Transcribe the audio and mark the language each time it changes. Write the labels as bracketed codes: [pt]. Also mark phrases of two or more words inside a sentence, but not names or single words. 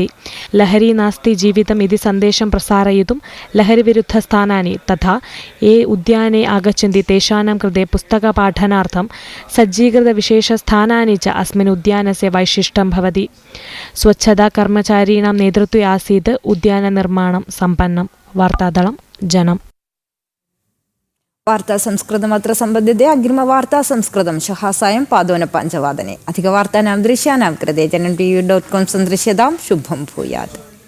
[sa] लहरी नास्ति जीवितम् इति सन्देशं प्रसारयितुं लहरीविरुद्धस्थानानि तथा ये उद्याने आगच्छन्ति तेषां कृते पुस्तकपाठनार्थं सज्जीकृतविशेषस्थानानि च अस्मिन् उद्यानस्य वैशिष्ट्यं भवति। स्वच्छताकर्मचारीणां नेतृत्वे आसीत् उद्याननिर्माणं सम्पन्नं। वार्तादलं जनम्। വാർത്താ സംസ്കൃതം അത്ര സംബന്ധിത അഗ്രിമവാർത്താ സംസ്കൃതം ശ്വः സായം 5:15 അധികവാർത്താനാം ദൃശ്യാനാം കൃതേ ജനം TV.com സന്ദൃശ്യതാം. ശുഭം ഭൂയാത്.